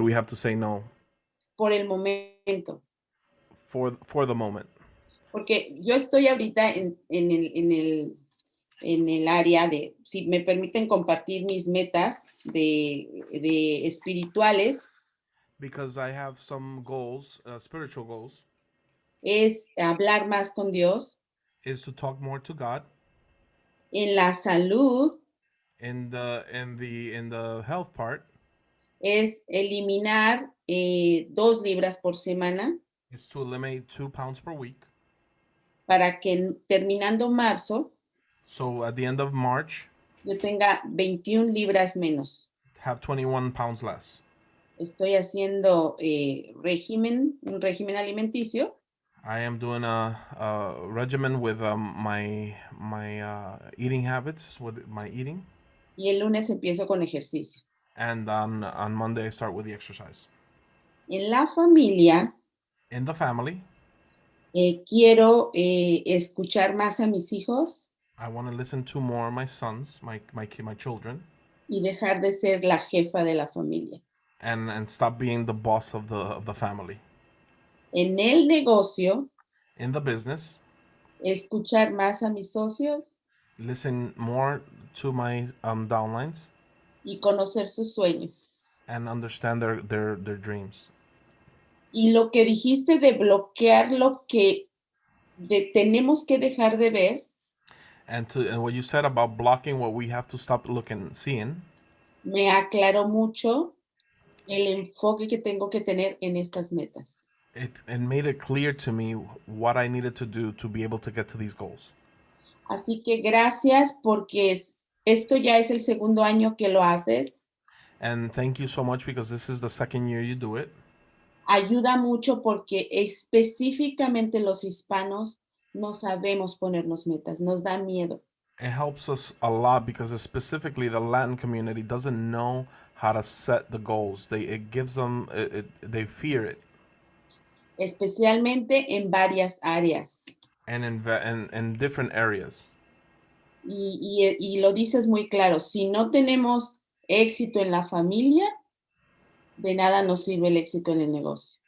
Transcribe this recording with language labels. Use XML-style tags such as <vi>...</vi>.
<en>We have to say no.</en> <es>Por el momento.</es> <en>For the moment.</en> <es>Porque yo estoy ahorita en el área de, si me permiten compartir mis metas de espirituales.</es> <en>Because I have some goals, spiritual goals.</en> <es>Es hablar más con Dios.</es> <en>Is to talk more to God.</en> <es>En la salud.</es> <en>In the health part.</en> <es>Es eliminar 2 libras por semana.</es> <en>Is to eliminate 2 pounds per week.</en> <es>Para que terminando marzo.</es> <en>So at the end of March.</en> <es>Yo tenga 21 libras menos.</es> <en>Have 21 pounds less.</en> <es>Estoy haciendo un régimen alimenticio.</es> <en>I am doing a regimen with my eating habits, with my eating.</en> <es>Y el lunes empiezo con ejercicio.</es> <en>And on Monday I start with the exercise.</en> <es>En la familia.</es> <en>In the family,</en> <es>Quiero escuchar más a mis hijos</es> <en>I want to listen to more of my sons, my children,</en> <es>y dejar de ser la jefa de la familia.</es> <en>and stop being the boss of the family.</en> <es>En el negocio,</es> <en>In the business,</en> <es>escuchar más a mis socios</es> <en>listen more to my downlines</en> <es>y conocer sus sueños.</es> <en>and understand their dreams.</en> <es>Y lo que dijiste de bloquear lo que tenemos que dejar de ver,</es> <en>And what you said about blocking what we have to stop looking, seeing,</en> <es>me aclaró mucho el enfoque que tengo que tener en estas metas.</es> <en>it made it clear to me what I needed to do to be able to get to these goals.</en> <es>Así que gracias porque esto ya es el segundo año que lo haces.</es> <en>And thank you so much because this is the second year you do it.</en> <es>Ayuda mucho porque específicamente los hispanos no sabemos ponernos metas, nos da miedo.</es> <en>It helps us a lot because specifically the Latin community doesn't know how to set the goals. It gives them they fear it.</en> <es>Especialmente en varias áreas.</es> <en>And in different areas.</en> <es>Y lo dices muy claro, si no tenemos éxito en la familia, de nada nos sirve el éxito en el negocio.</es>